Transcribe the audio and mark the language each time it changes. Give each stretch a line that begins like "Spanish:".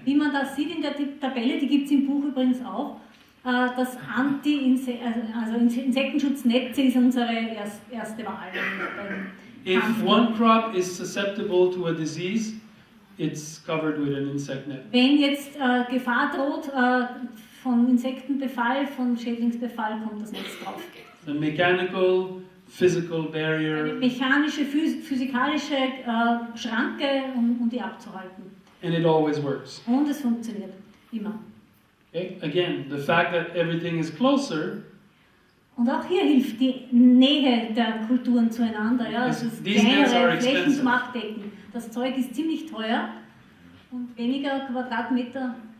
German: Wie man das sieht in der Tabelle, die gibt es im Buch übrigens auch, das Insektenschutznetze ist unsere erste Wahl.
English: If one crop is susceptible to a disease, it's covered with an insect net.
German: Wenn jetzt Gefahr droht von Insektenbefall, von Schädlingsbefall, kommt das Netz drauf.
English: The mechanical, physical
German: Eine
English: barrier,
German: mechanische, physikalische Schranke, um die abzuhalten.
English: and it always works.
German: Und es funktioniert immer.
English: Okay? Again, the fact that everything is closer,
German: Und auch hier hilft die Nähe der Kulturen zueinander. Ja? Also
English: These nets are
German: kleinere Flächen
English: expensive.
German: zum Abdecken. Das Zeug ist ziemlich teuer und weniger Quadratmeter